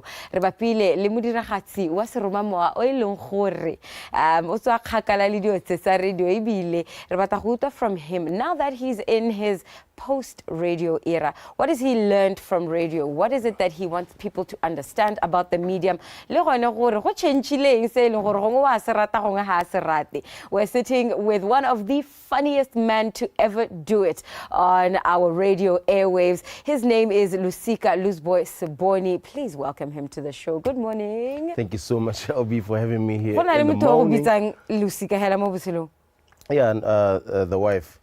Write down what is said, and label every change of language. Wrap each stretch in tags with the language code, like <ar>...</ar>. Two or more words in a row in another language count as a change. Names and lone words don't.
<tn>Re bapile le modiragatsi wa seromamoa o eleng gore o tswa kgakala le dio tsa radio ebile re batla go utlwa</tn> <en>from him now that he's in his post-radio era. What has he learned from radio? What is it that he wants people to understand about the medium?</en> <tn>Le gone gore go tšhentšhileng se eleng gore gongwe wa se rata gongwe ha se rate.</tn> <en>We're sitting with one of the funniest men to ever do it on our radio airwaves. His name is Lusika Luzboy Siboni. Please welcome him to the show. Good morning. Thank you so much, Obi, for having me here. In the morning. Yeah, and the wife.</en>